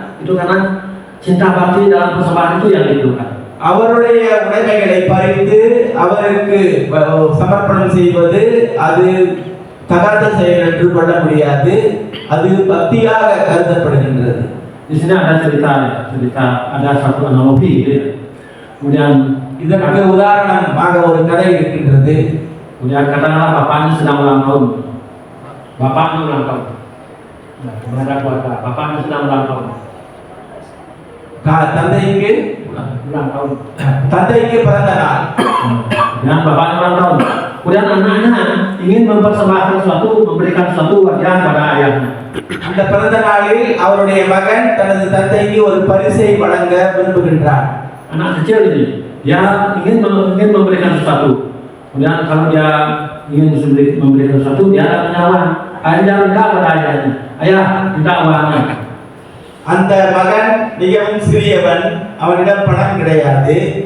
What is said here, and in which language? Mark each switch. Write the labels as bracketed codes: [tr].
[id] Itu karena cinta bakti dalam persembahan itu yang diperlukan. [ta] அவருடைய உடைமைகளை பறித்து அவருக்கு சமர்ப்பணம் செய்வது அது தகாத செயல் என்று கொள்ள முடியாது. அது பக்தியாக கருதப்படுகின்றது. [id] Di sini ada cerita, ada satu analogi gitu ya. Kemudian [ta] இதற்கு உதாரணமாக ஒரு கதை இருக்கின்றது. [id] kemudian katakanlah bapaknya sedang ulang tahun. Bapaknya ulang tahun. Nah, kepada keluarga, bapaknya sedang ulang tahun. [ta] தந்தைக்கு [id] Ulang tahun. [ta] தந்தைக்கு பிறந்த நாள். [id] Dan bapaknya ulang tahun. Kemudian anaknya ingin mempersembahkan sesuatu, memberikan sesuatu hadiah pada ayahnya. [ta] அந்த பிறந்த நாளில் அவருடைய மகன் தனது தந்தைக்கு ஒரு பரிசை வழங்க விரும்புகின்றார். [id] Anak kecil ini, dia ingin memberikan sesuatu. Kemudian kalau dia ingin memberikan sesuatu, dia ada punya uang. Ayah minta pada ayahnya, ayah minta uangnya. [ta] அந்த மகன் மிகவும் சிறியவன், அவனிடம் பணம் கிடையாது.